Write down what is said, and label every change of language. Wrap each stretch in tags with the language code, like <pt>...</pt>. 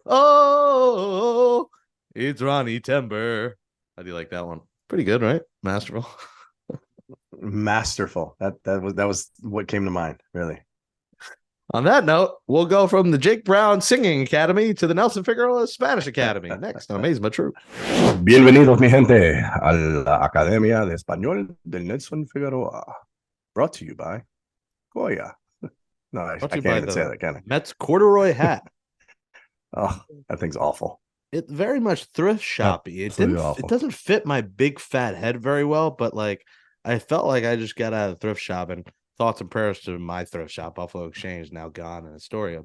<en>Oh, it's Ronny-tember. How do you like that one? Pretty good, right? Masterful. Masterful. That was what came to mind, really. On that note, we'll go from the Jake Brown Singing Academy to the Nelson Figueroa Spanish Academy. Next on Amazin But True.</en> <es>Bienvenidos, mi gente, a la Academia de Español del Nelson Figueroa.</es> <en>Brought to you by Goya. No, I can't even say that, can I? Mets corduroy hat. Oh, that thing's awful. It's very much thrift shoppy. It doesn't fit my big fat head very well, but like I felt like I just got out of thrift shopping. Thoughts and prayers to my thrift shop, Buffalo Exchange, now gone in Astoria.</en>